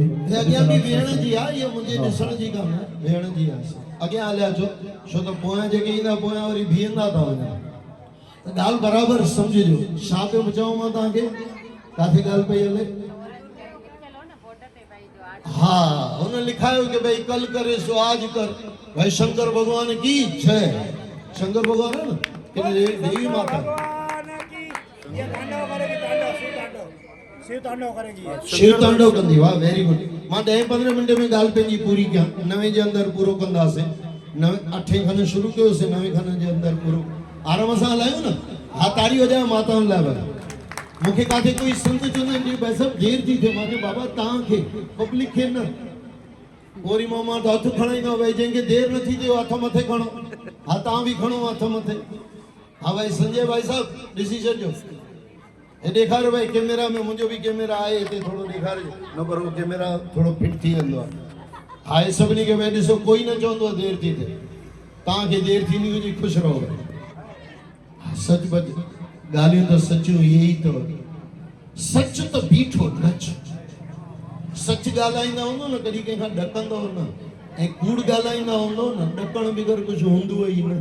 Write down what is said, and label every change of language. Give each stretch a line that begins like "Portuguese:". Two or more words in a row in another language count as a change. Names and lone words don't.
Sindhi: अॻियां बि वेहण जी आहे इहा मुंहिंजे ॾिसण जी कान आहे वेहण जी आहे अॻियां हलिया अचो छो त पोयां जेके ईंदा पोयां वरी बीहंदा था वञनि त ॻाल्हि बराबरि सम्झिजो छा पियो चवां मां तव्हांखे किथे ॻाल्हि पई हले हा हुन लिखायो कि भाई
Hindi: कल करे सो आज कर भाई शंकर भगवान की जय शंकर भगवान है ना कि देवी माता
Sindhi: शिव तांडव कंदी वाह
English: very good
Sindhi: मां 10-15 मिंट में ॻाल्हि पंहिंजी पूरी कयां 9 जे अंदरि पूरो कंदासीं 8 खन शुरू कयोसीं 9 खन जे अंदरि पूरो आराम सां हलायूं न हा ताड़ी वॼायो माताउनि लाइ भाई मूंखे काथे कोई संत चवंदा आहिनि भाई साहब देर थी थिए मां चयो बाबा तव्हांखे पब्लिक खे न वरी मां त हथु खणाईंदो भाई जंहिंखे देर न थी थिए हथ मथे खणो हा तव्हां बि खणो हथ मथे हा भाई संजय भाई साहब ॾिसी छॾिजो हे ॾेखारियो भाई कैमरा में, मुंहिंजो बि कैमरा आहे हिते, थोरो ॾेखारियो न, पर उहो कैमरा थोरो फिट थी वेंदो आहे सभिनी खे। भाई ॾिसो, कोई न चवंदो आहे देरि थी थिए, तव्हांखे देरि थींदी हुजे, ख़ुशि रहो भाई। सच बच ॻाल्हियूं त सचियूं इहे ई अथव। सच त बीठो नच, सच ॻाल्हाईंदा हूंदो न, कॾहिं कंहिंखां ॾकंदव न, ऐं कूड़ ॻाल्हाईंदा हूंदो न, ॾकण बग़ैर कुझु हूंदो ई न।